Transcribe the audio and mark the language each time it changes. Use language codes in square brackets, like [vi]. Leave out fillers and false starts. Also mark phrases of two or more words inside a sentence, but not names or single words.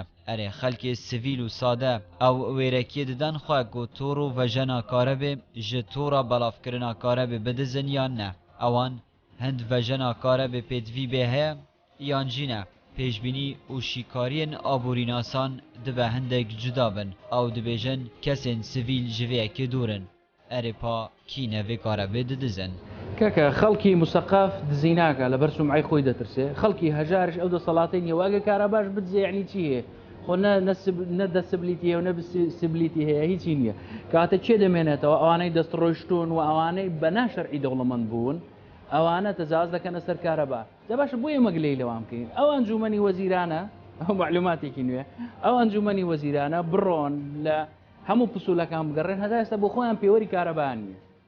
[ku] Erê xelkê sivîl û sade ew wêrekiyê didin xwe ku tor û vejena karebê ji tora belavkirina karebê bidizin yan ne. Ewan hind vejena karebê pêdivî bê heye yan jî ne. Pêşbînî û şîkariyên aborînasan dibe hindek cuda bin. Ew dibêjin kesên sivîl ji vê yekê dûrin. Erê pa kîne vê karebê didizin. [ckb] کەکە خەڵکی مسەقاف دزیناکە لە بەر سومعی خۆی دەترسێ خەڵکی هەژارش ئەو دەسەڵاتەی نیێواگە کارە باش بدزێ یعنی چی هەیە خۆ نەدەسبلیتی هەیە و نەسبلیتی هەیە هیچی نییە کاتە چێ دەمێنێتەوە ئەوانەی دەستڕۆیشتون و ئەوانەی بە ناشەرعی دەوڵەمەند بوون ئەوانە تەجاوز دەکەنە سەر کارەبا جا باشە بۆیە مەگلەی لەوام بکەین ئەو ئەنجومەنی وەزیرانە ئەو معلوماتێکی نوێ ئەو ئەنجومەنی وەزیرانە بڕۆن لە هەموو پسوولەکان بگەڕێن هەتا ئێستا بۆ خۆیان پێوەری کارەبان نییە